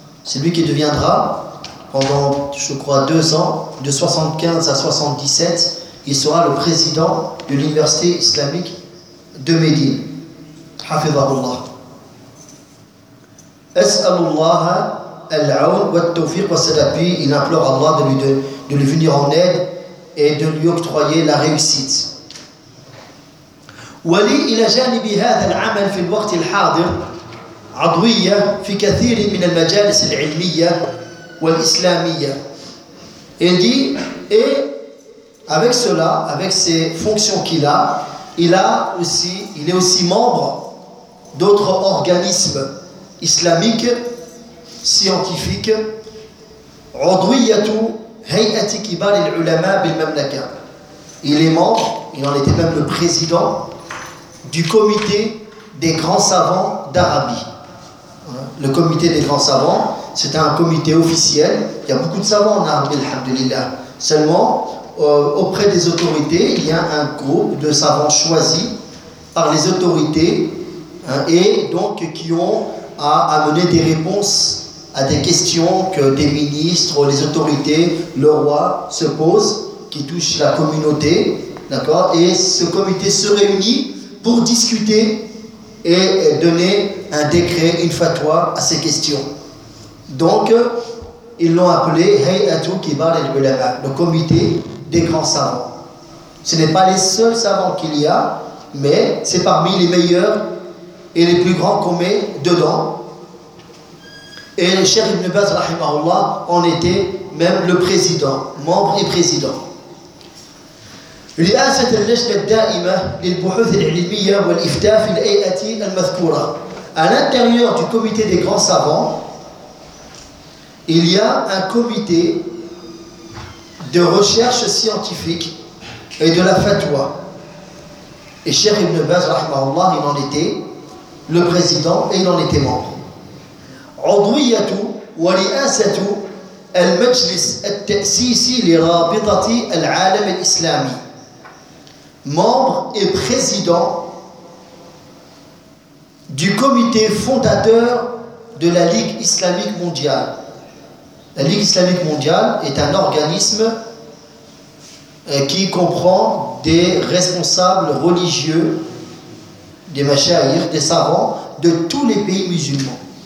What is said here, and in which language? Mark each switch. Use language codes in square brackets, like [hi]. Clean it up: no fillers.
[fr] C'est lui qui deviendra, pendant, je crois, 2 ans, de 75 à 77, il sera le président de l'université islamique de Médine. Hafidhahullah. [ar] As-salullah al-aoun wa al-tawfiq wa sadabi. [fr] Il implore Allah de lui venir en aide et de lui octroyer la réussite. [ar] ولي إلى جانب هذا العمل في الوقت الحاضر عضوية في كثير من المجالس العلمية والإسلامية. [fr] Il dit, et avec cela, avec ces fonctions qu'il a, il est aussi membre d'autres organismes islamiques, scientifiques. [ar] عضوية هيئة كبار العلماء بالمملكة. [fr] Il est membre, il en était même le président, du comité des grands savants d'Arabie. Le comité des grands savants, c'est un comité officiel. Il y a beaucoup de savants en Arabie, alhamdoulilah. Seulement, auprès des autorités, il y a un groupe de savants choisis par les autorités et donc qui ont à amener des réponses à des questions que des ministres, les autorités, le roi se posent, qui touchent la communauté, d'accord ? Et ce comité se réunit pour discuter et donner un décret, une fatwa à ces questions. Donc, ils l'ont appelé Hayatu Kibar al-Ulama, le comité des grands savants. Ce n'est pas les seuls savants qu'il y a, mais c'est parmi les meilleurs et les plus grands qu'on met dedans. Et le Cheikh Ibn Baz, rahimahullah, en était même le président, membre et président. [ar] رئاسة اللجنة الدائمة للبحوث العلمية والإفتاء في الهيئة المذكورة. [fr] À l'intérieur du comité des grands savants, il y a un comité de recherche scientifique et de la fatwa. Et Cheikh Ibn Baz, rahimahullah, il en était le président et il en était membre. [ar] عضوية ورئاسة المجلس التأسيسي لرابطة العالم الإسلامي. [fr] Membre et président du comité fondateur de la Ligue islamique mondiale. La Ligue islamique mondiale est un organisme qui comprend des responsables religieux, des mashayikhs, des savants de tous les pays musulmans.